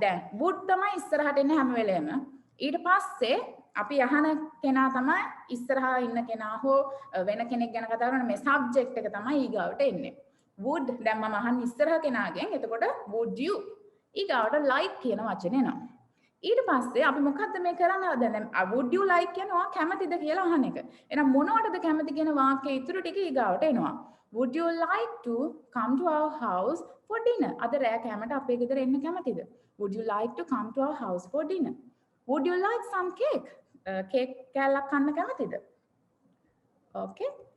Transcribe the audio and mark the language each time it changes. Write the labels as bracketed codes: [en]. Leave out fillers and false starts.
[si] දැන් would තමයි ඉස්සරහට එන්නේ හැම වෙලේම. ඊට පස්සේ අපි අහන කෙනා තමයි ඉස්සරහා ඉන්න කෙනා හෝ වෙන කෙනෙක් ගැන කතා කරන මේ subject එක තමයි ඊගාවට එන්නේ. would දැන් මම අහන්නේ ඉස්සරහා කෙනාගෙන්. එතකොට would you ඊගාවට like කියන වචනේ එනවා. ඊට පස්සේ අපි මොකද්ද මේ කරන්න හදන්නේ? would you like කියනවා කැමතිද කියලා අහන එක. එහෙනම් මොනවටද කැමති කියන වාක්‍යයේ ඉතුරු ටික ඊගාවට එනවා. [en] Would you like to come to our house for dinner? [si] අද රෑ කෑමට අපේ ගෙදර එන්න කැමතිද? [en] Would you like to come to our house for dinner? Would you like some cake? [si] Cake කෑල්ලක් කන්න කැමතිද? Okay.